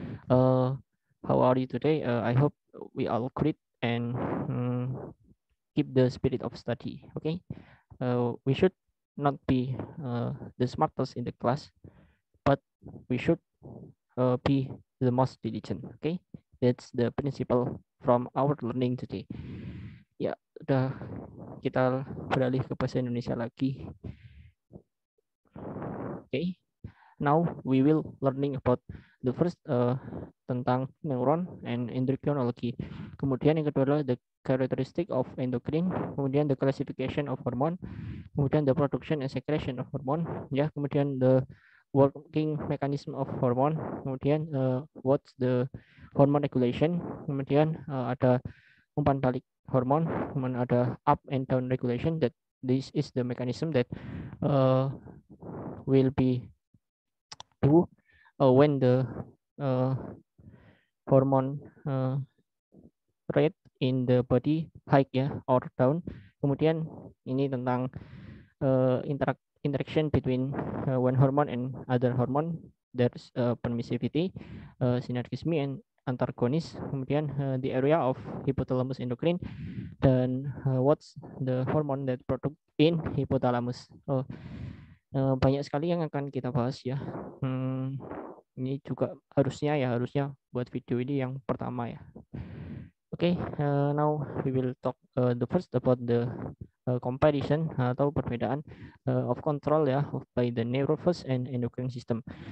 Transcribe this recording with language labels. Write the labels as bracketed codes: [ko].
[en] Uh, how are you today? I hope we all great and keep the spirit of study. Okay. We should not be the smartest in the class, but we should be the most diligent. Okay. That's the principle from our learning today. [id] Ya, udah kita beralih ke bahasa Indonesia lagi. [en] Okay, now we will learning about the first tentang neuron and endocrinology. [id] Kemudian yang kedua adalah [en] the characteristic of endocrine, kemudian the classification of hormone, kemudian the production and secretion of hormone, ya, kemudian the working mechanism of hormone, kemudian what's the hormone regulation, kemudian ada [id] umpan balik hormon, kemudian ada [en] up and down regulation, that this is the mechanism that uh, will be do when the uh, hormone rate in the body high ya or down. [id] Kemudian ini tentang [en] interaction between one hormone and other hormone. There's permissivity, synergism and antagonis. Kemudian the area of hypothalamus endocrine, dan what's the hormone that product in hypothalamus. [id] Banyak sekali yang akan kita bahas ya. Ini juga harusnya buat video ini yang pertama ya. [en] Okay, now we will talk the first about the comparison [id] atau perbedaan [en] of control ya by the nervous and endocrine system.